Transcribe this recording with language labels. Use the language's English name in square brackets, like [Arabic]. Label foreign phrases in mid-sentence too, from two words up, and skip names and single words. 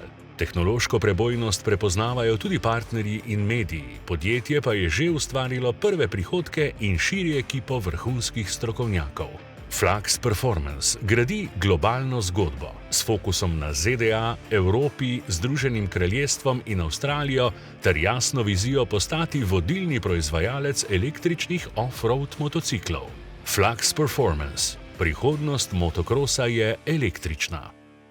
[Slovenian] Tehnološko prebojnost prepoznavajo tudi partnerji in mediji, podjetje pa je že ustvarilo prve prihodke in širi ekipo vrhunskih strokovnjakov. Flux Performance gradi globalno zgodbo s fokusom na ZDA, Evropi, Združenim kraljestvom in Avstralijo ter jasno vizijo postati vodilni proizvajalec električnih off-road motociklov. Flux Performance. Prihodnost motokrosa je električna.